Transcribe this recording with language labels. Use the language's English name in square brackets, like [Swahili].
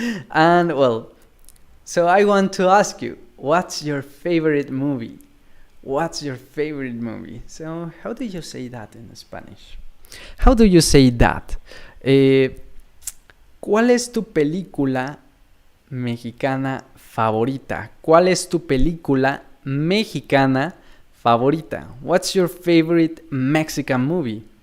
[English] And well, so I want to ask you, what's your favorite movie? What's your favorite movie? So how do you say that in Spanish? How do you say that? [Spanish] ¿Cuál es tu película mexicana favorita? ¿Cuál es tu película mexicana favorita? [English] What's your favorite Mexican movie?